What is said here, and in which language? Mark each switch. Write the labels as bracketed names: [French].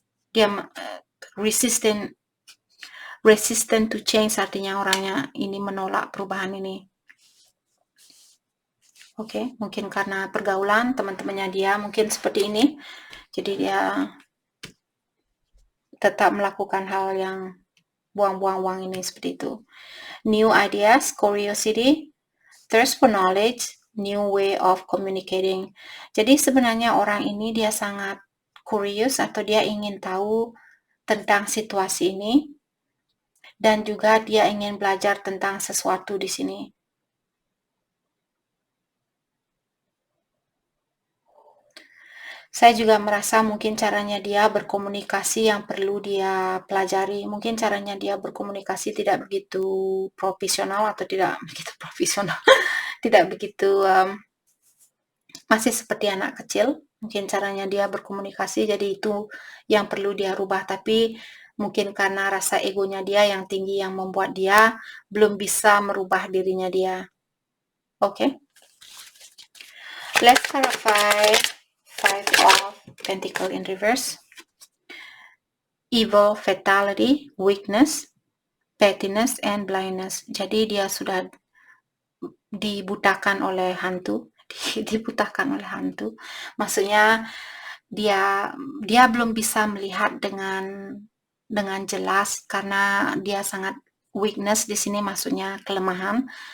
[Indonesian] Dia [English] resistant to change, [Indonesian] artinya orangnya ini menolak perubahan ini. Oke, mungkin karena pergaulan teman-temannya dia mungkin seperti ini. Jadi dia tetap melakukan hal yang buang-buang uang ini seperti itu. [English] New ideas, curiosity, thirst for knowledge, new way of communicating. [Indonesian] Jadi sebenarnya orang ini dia sangat curious atau dia ingin tahu tentang situasi ini dan juga dia ingin belajar tentang sesuatu di sini. Saya juga merasa mungkin caranya dia berkomunikasi yang perlu dia pelajari. Mungkin caranya dia berkomunikasi tidak begitu profesional atau tidak begitu profesional, tidak begitu masih seperti anak kecil. Mungkin caranya dia berkomunikasi, jadi itu yang perlu dia rubah. Tapi mungkin karena rasa egonya dia yang tinggi yang membuat dia belum bisa merubah dirinya dia. [English] Okay? Let's clarify Five of Pentacles in reverse. Evil, fatality, weakness, pettiness, and blindness. [Indonesian] Jadi dia sudah dibutakan oleh hantu. Dibutakan oleh hantu. Maksudnya dia belum bisa melihat dengan jelas karena dia sangat weakness di sini, maksudnya kelemahan.